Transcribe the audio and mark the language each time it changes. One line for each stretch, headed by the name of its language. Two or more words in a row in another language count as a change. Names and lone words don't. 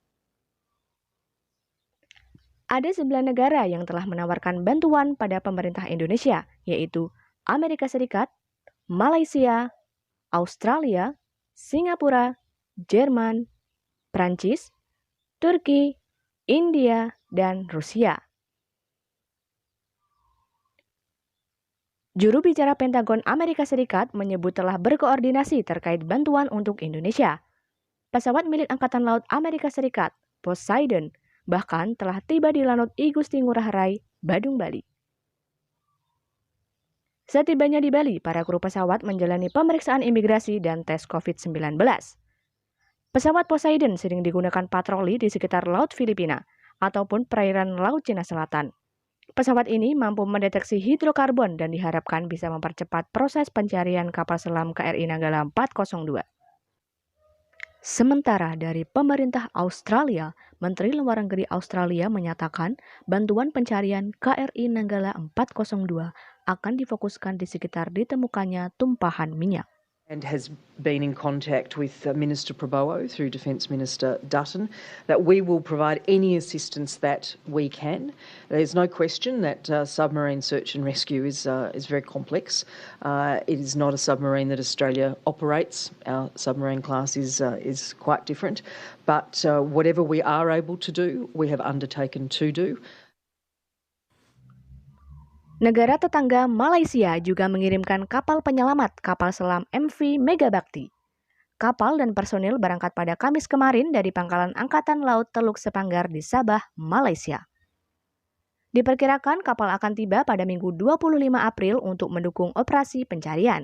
Indonesian: Ada 9 negara yang telah menawarkan bantuan pada pemerintah Indonesia, yaitu Amerika Serikat, Malaysia, Australia, Singapura, Jerman, Prancis, Turki, India, dan Rusia. Juru bicara Pentagon Amerika Serikat menyebut telah berkoordinasi terkait bantuan untuk Indonesia. Pesawat milik Angkatan Laut Amerika Serikat, Poseidon, bahkan telah tiba di Lanut I Gusti Ngurah Rai, Badung, Bali. Setibanya di Bali, para kru pesawat menjalani pemeriksaan imigrasi dan tes COVID-19. Pesawat Poseidon sering digunakan patroli di sekitar Laut Filipina ataupun perairan Laut Cina Selatan. Pesawat ini mampu mendeteksi hidrokarbon dan diharapkan bisa mempercepat proses pencarian kapal selam KRI Nanggala 402. Sementara dari pemerintah Australia, Menteri Luar Negeri Australia menyatakan bantuan pencarian KRI Nanggala 402 akan difokuskan di sekitar ditemukannya tumpahan minyak.
English: And has been in contact with Minister Prabowo through Defence Minister Dutton that we will provide any assistance that we can. There's no question that submarine search and rescue is very complex. It is not a submarine that Australia operates. Our submarine class is quite different. But whatever we are able to do, we have undertaken to do.
Indonesian: Negara tetangga Malaysia juga mengirimkan kapal penyelamat kapal selam MV Megabakti. Kapal dan personil berangkat pada Kamis kemarin dari Pangkalan Angkatan Laut Teluk Sepanggar di Sabah, Malaysia. Diperkirakan kapal akan tiba pada Minggu 25 April untuk mendukung operasi pencarian.